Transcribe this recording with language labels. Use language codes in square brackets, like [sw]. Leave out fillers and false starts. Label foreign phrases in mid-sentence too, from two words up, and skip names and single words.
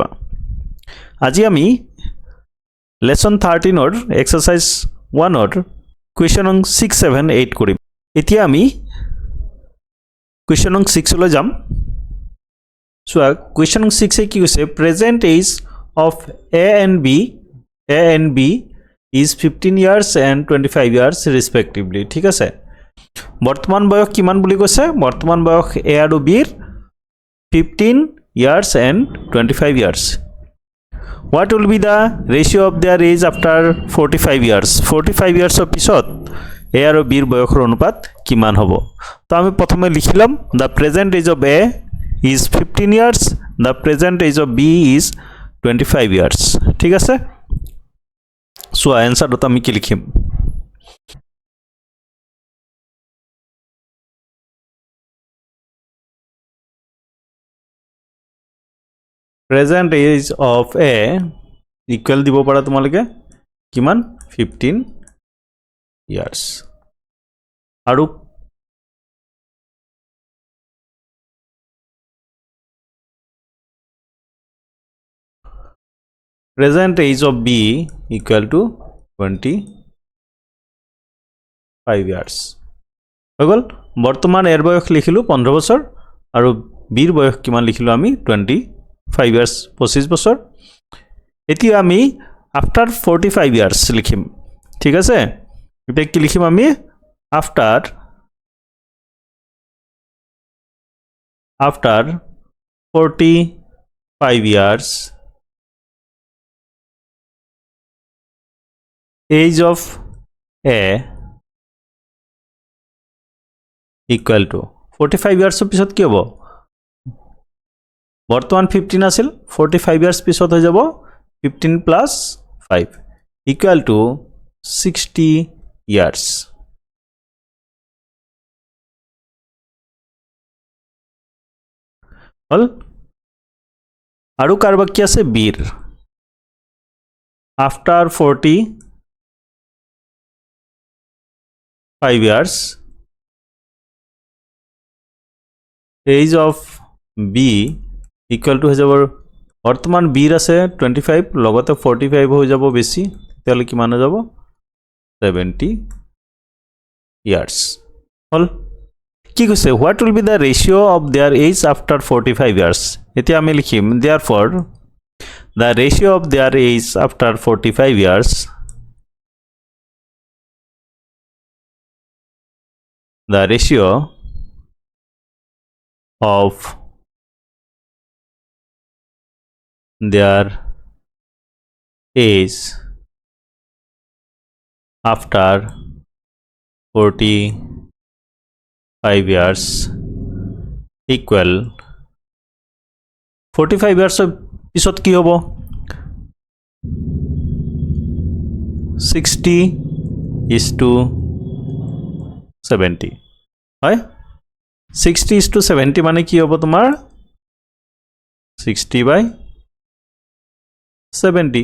[as] আজি আমি [en] Lesson 13 Exercise 1 Question no [as] 6, 7, 8 কৰিম। এতিয়া আমি [en] Question no [as] 6 লৈ যাম। চোৱা কুৱেশ্যন নং 6 কি কৈছে, [en] Present age of A and B is 15 years and 25 years respectively. [as] ঠিক আছে, বৰ্তমান বয়স কিমান বুলি কৈছে, বৰ্তমান বয়স এ আৰু বিৰ [en] 15 years and 25 years। What will be the ratio of their age after 45 years? 45 years of [as] পিছত এ আৰু বিৰ বয়সৰ অনুপাত কিমান হ'ব? তো আমি প্ৰথমে লিখিলাম [en] the present age of A is 15 years, the present age of B is 25 years। [as] ঠিক আছে, [en] so answerটা [as] আমি কি লিখিম, [en] present age of A equal [as] দিব পাৰা তোমালোকে কিমান, [en] 15 years। আৰু present age of B equal to 25 years [as] হৈ গ'ল। বৰ্তমান এৰ বয়স লিখিলোঁ 15 বছৰ আৰু বিৰ বয়স কিমান লিখিলোঁ আমি [en] 25 years, [as] 25 বছৰ। এতিয়া আমি [en] after 45 years [as] লিখিম। ঠিক আছে, এতিয়া কি লিখিম আমি, [en] after 45 years age of A equal to 45 years [as] পিছত কি হ'ব, বৰ্তমান 15 আছিল, [en] 45 years [as] পিছত হৈ যাব [en] 15 plus 5 equal to 60 years। [as] হল। আৰু কাৰোবাক কি আছে, বিৰ [en] after 45 years age of B equal to [as] হৈ যাব, বৰ্তমান বিৰ আছে 25 লগতে 45 হৈ যাব বেছি, তেতিয়াহ'লে কিমান হৈ যাব [en] 70 years। [as] হ'ল। কি কৈছে, [en] What will be the ratio of their age after 45 years. [as] এতিয়া আমি লিখিম [en] there for the ratio of their age after 45 years, the ratio of their age after 45 years equal 45 years [as] পিছত কি হ'ব, [en] 60:70 হয়। [as] 60:70 মানে কি হ'ব তোমাৰ 60/70।